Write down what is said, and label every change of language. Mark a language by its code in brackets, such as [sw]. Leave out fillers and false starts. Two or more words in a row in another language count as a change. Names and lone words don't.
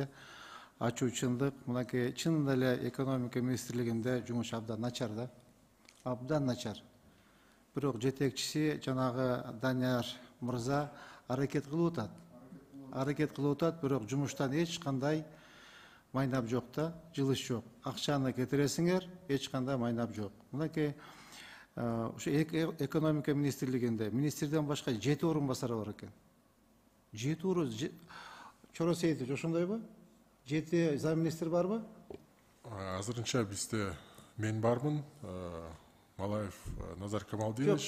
[ky] Ачуу чындык, мынакей чын эле экономика министрлигинде жумуш абдан начар да. Абдан начар. Бирок жетекчиси жанагы Данияр мырза аракет кылып атат. Бирок жумуштан эч кандай майнап жоқ та, жылыш жоқ. [kk] Ақшаны кетіресіңер, ешқандай майнап жоқ. [ky] Мынакей ушу экономика министрлигинде министрден башка 7 орынбасары бар экен. 7 орын Чоросеевич ошондойбу? 7 замминистр барбы? Азырынча бизде мен бармын, Малаев Назар Камалдинович.